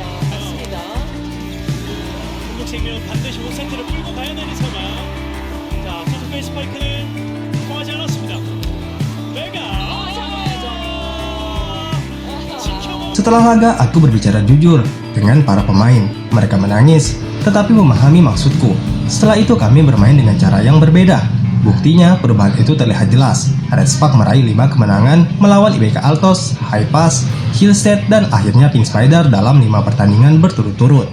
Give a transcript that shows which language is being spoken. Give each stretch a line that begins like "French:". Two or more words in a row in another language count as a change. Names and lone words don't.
Korean: 맞습니다. 한국생명 반드시 5세트를 끌고 가야 되는 상황. 자, 소속의 스파이크는 통하지 않았습니다. 메가
Indonesian: Setelah laga, aku berbicara jujur dengan para pemain. Mereka menangis, tetapi memahami maksudku. Setelah itu kami bermain dengan cara yang berbeda. Buktinya, perubahan itu terlihat jelas. Red Spark meraih 5 kemenangan melawan IBK Altos, High Pass, Hillstead, dan akhirnya Pink Spider dalam 5 pertandingan berturut-turut.